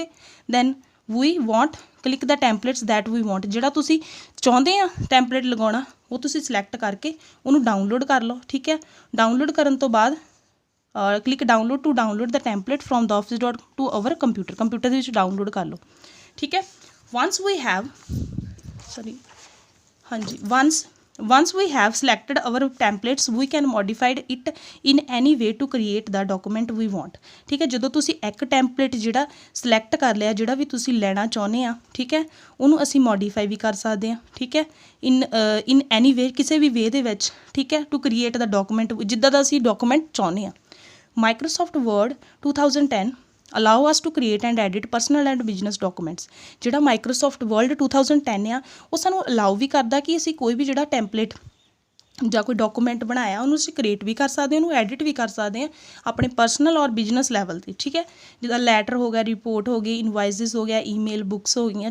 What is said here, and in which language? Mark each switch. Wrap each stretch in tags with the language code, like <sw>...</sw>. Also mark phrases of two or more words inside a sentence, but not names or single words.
<en>then we want click the templates that we want,</en> <pa>ਜਿਹੜਾ ਤੁਸੀਂ ਚਾਹੁੰਦੇ ਆ ਟੈਂਪਲੇਟ ਲਗਾਉਣਾ ਉਹ ਤੁਸੀਂ ਸਿਲੈਕਟ ਕਰਕੇ ਉਹਨੂੰ ਡਾਊਨਲੋਡ ਕਰ ਲਓ। ਠੀਕ ਹੈ, ਡਾਊਨਲੋਡ ਕਰਨ ਤੋਂ ਬਾਅਦ</pa> <en>click download to download the template from the office dot to our computer</en> <pa>ਦੇ ਵਿੱਚ ਡਾਊਨਲੋਡ ਕਰ ਲਓ। ਠੀਕ ਹੈ,</pa> <en>once we have selected our templates we can modify it in any way to create the document we want।</en> <pa>ਠੀਕ ਹੈ, ਜਦੋਂ ਤੁਸੀਂ ਇੱਕ ਟੈਂਪਲੇਟ ਜਿਹੜਾ ਸਿਲੈਕਟ ਕਰ ਲਿਆ, ਜਿਹੜਾ ਵੀ ਤੁਸੀਂ ਲੈਣਾ ਚਾਹੁੰਦੇ ਆ, ਠੀਕ ਹੈ, ਉਹਨੂੰ ਅਸੀਂ ਮੋਡੀਫਾਈ ਵੀ ਕਰ ਸਕਦੇ ਹਾਂ। ਠੀਕ ਹੈ,</pa> <en>in any way,</en> <pa>ਕਿਸੇ ਵੀ ਵੇ ਦੇ ਵਿੱਚ। ਠੀਕ ਹੈ,</pa> <en>to create the document,</en> <pa>ਜਿੱਦਾਂ ਦਾ ਅਸੀਂ ਡਾਕੂਮੈਂਟ ਚਾਹੁੰਦੇ ਹਾਂ।</pa> <en>ਮਾਈਕਰੋਸਾਫਟ ਵਰਡ 2010 allow us to create and edit personal and business documents।</en> <pa>ਜਿਹੜਾ ਮਾਈਕਰੋਸਾਫਟ ਵਰਡ 2010 ਆ, ਉਹ ਸਾਨੂੰ ਅਲਾਉ ਵੀ ਕਰਦਾ ਕਿ ਅਸੀਂ ਕੋਈ ਵੀ ਜਿਹੜਾ ਟੈਂਪਲੇਟ ਜਾਂ ਕੋਈ ਡਾਕੂਮੈਂਟ ਬਣਾਇਆ ਉਹਨੂੰ ਅਸੀਂ ਕ੍ਰੀਏਟ ਵੀ ਕਰ ਸਕਦੇ ਹਾਂ, ਉਹਨੂੰ ਐਡਿਟ ਵੀ ਕਰ ਸਕਦੇ ਹਾਂ ਆਪਣੇ ਪਰਸਨਲ ਔਰ ਬਿਜ਼ਨਸ ਲੈਵਲ 'ਤੇ। ਠੀਕ ਹੈ, ਜਿੱਦਾਂ ਲੈਟਰ ਹੋ ਗਿਆ, ਰਿਪੋਰਟ ਹੋ ਗਈ, ਇਨਵਾਇਸਿਸ ਹੋ ਗਿਆ, ਈਮੇਲ, ਬੁੱਕਸ ਹੋ ਗਈਆਂ।</pa>